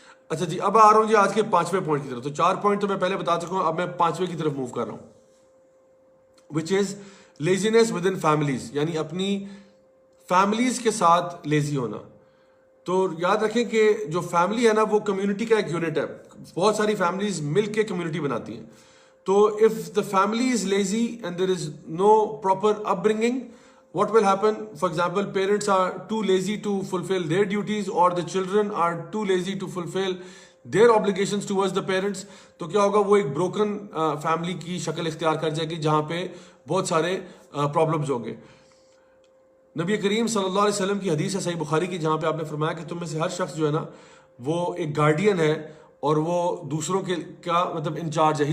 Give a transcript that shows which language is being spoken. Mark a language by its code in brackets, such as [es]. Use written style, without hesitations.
[ur] اچھا جی اب آ رہا ہوں جی آج کے 5ویں پوائنٹ کی طرف. تو 4 پوائنٹ تو میں پہلے بتا چکا ہوں, اب میں 5ویں کی طرف موو کر رہا ہوں, [en] which is laziness within families, [ur] یعنی اپنی فیملیز کے ساتھ لیزی ہونا. تو یاد رکھیں کہ جو فیملی ہے نا وہ کمیونٹی کا ایک یونٹ ہے, بہت ساری فیملیز مل کے کمیونٹی بناتی ہیں. [en] تو if the family is lazy and there is no proper upbringing, what will happen? For example, parents are too lazy to fulfill their duties or the children are too lazy to fulfill their obligations towards the parents. [ur] تو کیا ہوگا, وہ ایک broken family کی شکل اختیار کر جائے گی جہاں پہ بہت سارے پرابلمز ہوں گے. نبی کریم صلی اللہ علیہ وسلم کی حدیث ہے صحیح بخاری کی جہاں پہ آپ نے فرمایا کہ تم میں سے ہر شخص جو ہے نا وہ ایک گارڈین ہے اور وہ دوسروں کے کا مطلب انچارج ہے.